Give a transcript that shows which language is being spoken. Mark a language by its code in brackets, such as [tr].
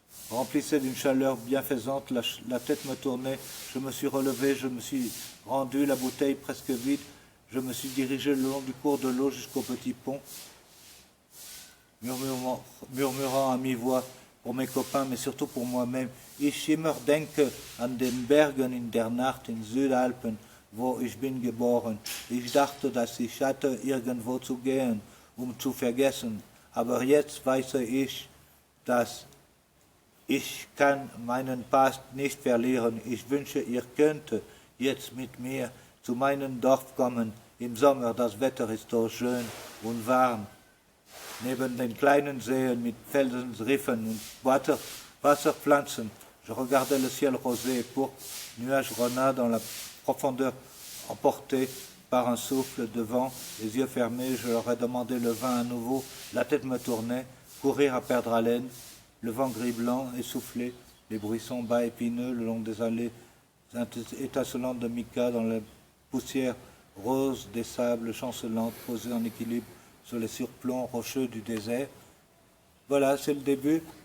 [fr] remplissait d'une chaleur bienfaisante, la tête me tournait, je me suis relevé, je me suis rendu, la bouteille presque vide, je me suis dirigé le long du cours de l'eau jusqu'au petit pont, murmurant à mi-voix pour mes copains, mais surtout pour moi-même. [de] Ich immer denke an den Bergen in der Nacht in Südalpen, wo ich bin geboren. Ich dachte, dass ich hatte, irgendwo zu gehen, zu vergessen. Aber jetzt weiß ich, dass ich kann meinen Past nicht verlieren. Ich wünsche, ihr könnt jetzt mit mir zu meinem Dorf kommen. Im Sommer, das Wetter ist so schön und warm. Neben den kleinen Seen mit Felsriffen und Wasserpflanzen, [fr] je regardais le ciel rosé et pourpre, nuages grenats dans la profondeur emportés par un souffle de vent, les yeux fermés, je leur ai demandé le vin à nouveau, la tête me tournait, courir à perdre haleine, le vent gris-blanc essoufflé, les buissons bas épineux le long des allées étincelantes de mica dans la poussière rose des sables chancelantes posées en équilibre sur les surplombs rocheux du désert. Voilà, c'est le début.